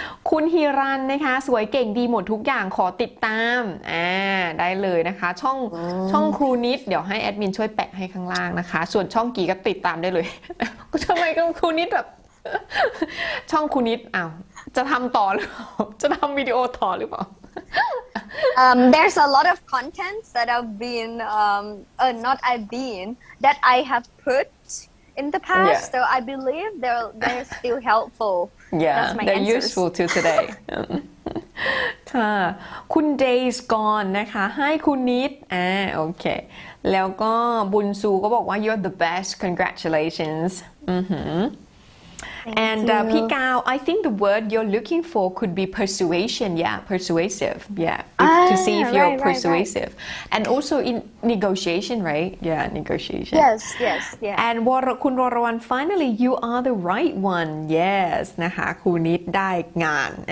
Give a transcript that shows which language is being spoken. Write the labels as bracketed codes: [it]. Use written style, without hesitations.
[th] คุณฮิรันนะคะสวยเก่งดีหมดทุกอย่างขอติดตามได้เลยนะคะช่องครูนิดเดี๋ยวให้แอดมินช่วยแปะให้ข้างล่างนะคะส่วนช่องกีก็ติดตามได้เลยทำไมกับครูนิดแบบช่องครูนิดจะทำต่อหรือเปล่าจะทำวิดีโอต่อหรือเปล่า [en] there's a lot of content that that I have put in the past, so I believe they're still helpful. Yeah, they're useful to today. [th] ค่ะคุณ Days Gone นะคะให้คุณนิดโอเคแล้วก็บุญซูก็บอกว่า [en] you're the best congratulations and พี่กาว I think the word you're looking for could be persuasion persuasive to see if you're persuasive and also in negotiation right negotiation yes and คุณวรวรรณ finally you are the right one yes [th] นะคะครูนิดได้งาน